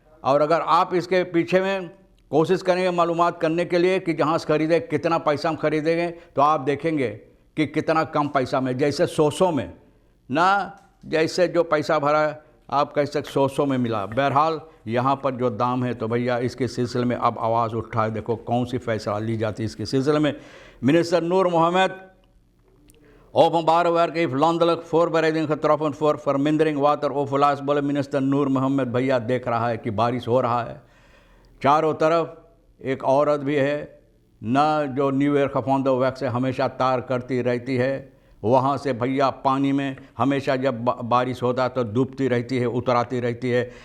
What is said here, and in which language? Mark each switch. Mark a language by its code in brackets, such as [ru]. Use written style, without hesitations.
[hns] और अगर आप इसके पीछे में कोशिश करेंगे मालूमात करने के लिए कि जहाज़ खरीदे कितना पैसा हम खरीदेंगे, तो आप देखेंगे कि कितना कम पैसा में, जैसे 100 में ना, जैसे जो पैसा भरा आप कह सकते 100 में मिला। बहरहाल यहाँ पर जो दाम है, तो भैया इसके सिलसिले में अब आवाज़ उठाए, देखो कौन सी फैसला ली जाती है इसके सिलसिले में। [nl] मिनिस्टर नूर मोहम्मद openbare werk heeft landelijk voorbereiding getroffen voor vermindering wateroverlast। [hns] बोले मिनिस्टर नूर मोहम्मद भैया देख रहा है कि बारिश हो रहा है, चारों तरफ एक औरत भी है ना जो न्यू ईयर खफौंदो वैक से हमेशा तार करती रहती है, वहाँ से भैया पानी में हमेशा जब बारिश होता तो डूबती रहती है, उतराती रहती है।